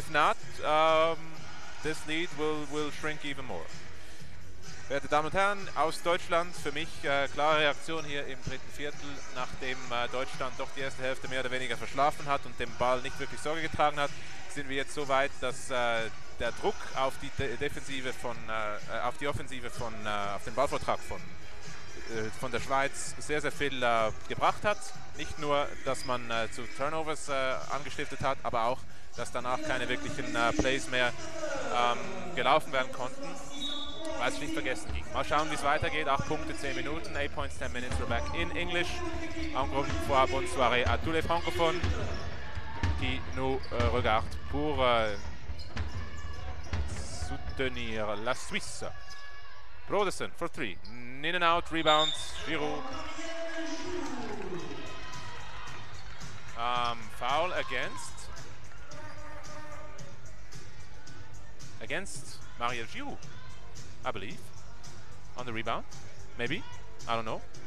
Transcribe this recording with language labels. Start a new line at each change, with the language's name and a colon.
English: If not, this lead will shrink even more.
German: Werte Damen und Herren, aus Deutschland für mich klare Reaktion hier im dritten Viertel, nachdem Deutschland doch die erste Hälfte mehr oder weniger verschlafen hat und dem Ball nicht wirklich Sorge getragen hat, sind wir jetzt so weit, dass der Druck auf die Defensive auf die Offensive auf den Ballvortrag von der Schweiz sehr viel gebracht hat. Nicht nur, dass man zu Turnovers angestiftet hat, aber auch, dass danach keine wirklichen Plays mehr gelaufen werden konnten, weil es nicht vergessen ging. Mal schauen, wie es weitergeht. 8 Punkte, 10 Minuten,
English: 8 points, 10 minutes. We're back in English.
French: Encore une fois, bonne soirée à tous les francophones qui nous regardent pour soutenir la Suisse.
English: Brodersen for 3. In and out, rebound, Giroud. Foul against Maria Giroud, I believe, on the rebound, maybe, I don't know.